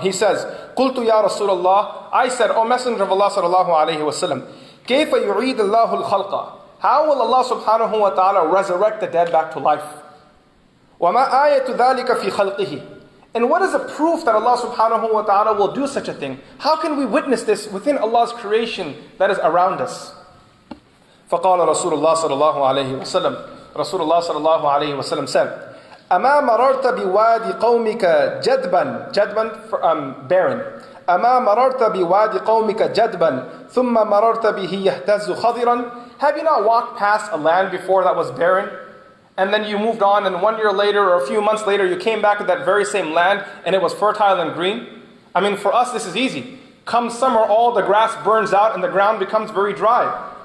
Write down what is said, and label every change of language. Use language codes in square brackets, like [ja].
[en] He says, [ar] قُلْتُ يَا رَسُولَ اللَّهِ. [en] I said, O Messenger of Allah sallallahu alayhi wa sallam, [ar] كَيْفَ يُعِيدُ اللَّهُ الْخَلْقَ. [en] How will Allah subhanahu wa ta'ala resurrect the dead back to life? [ar] وَمَا آيَةُ ذَلِكَ فِي خَلْقِهِ. [en] And what is the proof that Allah subhanahu wa ta'ala will do such a thing? How can we witness this within Allah's creation that is around us? [ar] فقال رسول الله صلى الله عليه وسلم. Rasulullah صلى الله عليه وسلم said, أما مررت بوادي قومك جدبا. جدبا, barren. أما مررت بوادي قومك جدبا ثم مررت به يهتز خضرا. [en] Have you not walked past a land before that was barren? And then you moved on, and 1 year later or a few months later you came back to that very same land and it was fertile and green? I mean, for us this is easy. Come summer, all the grass burns out and the ground becomes very dry.